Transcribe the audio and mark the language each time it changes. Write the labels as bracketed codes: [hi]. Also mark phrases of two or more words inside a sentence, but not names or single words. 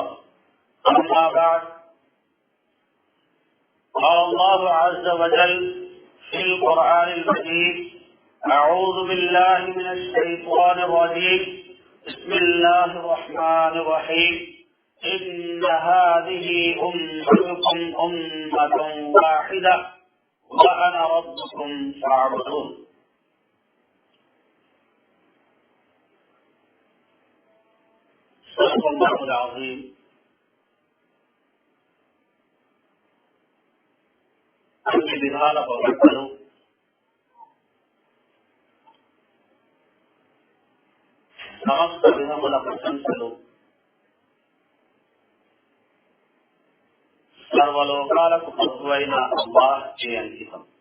[ar] أما بعد، قال الله عز وجل في القرآن المجيد: أعوذ بالله من الشيطان الرجيم، بسم الله الرحمن الرحيم، إن هذه أمتكم أمة واحدة وأنا ربكم فاعبدون. صدق الله العظيم. [te] అన్ని విధాల పవిత్రలు సమస్త విధముల ప్రశంసలు సర్వలోకాలకు ప్రభువైన అల్లాహ్కే అంకితం.